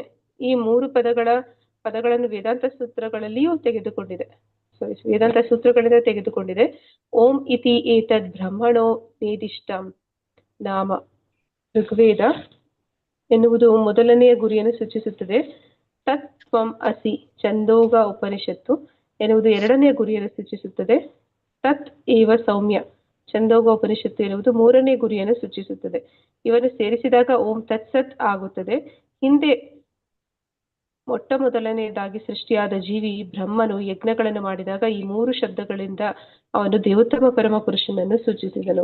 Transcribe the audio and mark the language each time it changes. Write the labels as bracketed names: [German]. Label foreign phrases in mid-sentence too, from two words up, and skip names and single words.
[Kannada] ಈ 3 ಪದಗಳನ್ನು ವೇದಾಂತ ಸೂತ್ರಗಳಲ್ಲಿಯೂ ತೆಗೆದುಕೊಂಡಿದೆ. [Sanskrit] ಓಂ ಇತಿ ಏತದ್ ಬ್ರಹ್ಮಣೋ ನೇದಿಷ್ಟಂ ನಾಮ. [Kannada] ಋಗ್ವೇದ ಎನ್ನುವುದು ಮೊದಲನೆಯ ಗುರಿಯನ್ನು ಸೂಚಿಸುತ್ತದೆ. [Sanskrit] ತತ್ ತ್ವಂ ಅಸಿ [Kannada] ಛಂದೋಗ ಉಪನಿಷತ್ತು ಎನ್ನುವುದು 2ನೇ ಗುರಿಯನ್ನು ಸೂಚಿಸುತ್ತದೆ. [Sanskrit] ತತ್ ಏವ ಸೌಮ್ಯ [Kannada] ಛಂದೋಗ ಉಪನಿಷತ್ತು ಎನ್ನುವುದು 3ನೇ ಗುರಿಯನ್ನು ಸೂಚಿಸುತ್ತದೆ. ಇವನ್ನು ಸೇರಿಸಿದಾಗ [Sanskrit] ಓಂ ತತ್ಸತ್ [Kannada] ಆಗುತ್ತದೆ. ಹಿಂದೆ ಮೊಟ್ಟ ಮೊದಲನೆಯದಾಗಿ ಸೃಷ್ಟಿಯಾದ ಜೀವಿ ಬ್ರಹ್ಮನು ಯಜ್ಞಗಳನ್ನು ಮಾಡಿದಾಗ ಈ 3 ಶಬ್ದಗಳಿಂದ ಅವನು ದೇವೋತ್ತಮ ಪರಮ ಪುರುಷನನ್ನು ಸೂಚಿಸಿದನು.